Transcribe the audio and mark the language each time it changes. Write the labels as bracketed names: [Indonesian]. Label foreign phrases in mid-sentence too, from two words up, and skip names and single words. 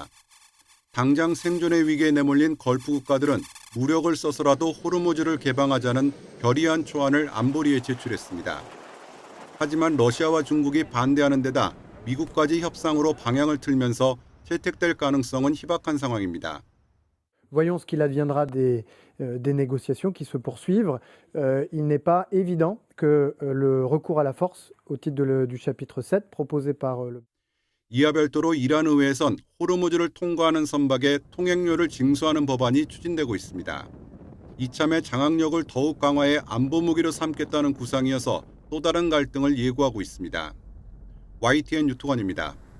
[Korean] 당장 생존의 위기에 내몰린 걸프 국가들은 무력을 써서라도 호르무즈를 개방하자는 결의안 초안을 안보리에 제출했습니다. 하지만 러시아와 중국이 반대하는 데다 미국까지 협상으로 방향을 틀면서 채택될 가능성은 희박한 상황입니다. [French] Voyons ce qu'il adviendra des négociations qui se poursuivent. Il n'est pas évident que le recours à la force au titre du chapitre 7 proposé par le... [Korean] 이와 별도로 이란 의회에선 호르무즈를 통과하는 선박에 통행료를 징수하는 법안이 추진되고 있습니다. 이참에 장악력을 더욱 강화해 안보 무기로 삼겠다는 구상이어서 또 다른 갈등을 예고하고 있습니다. YTN 유투건입니다.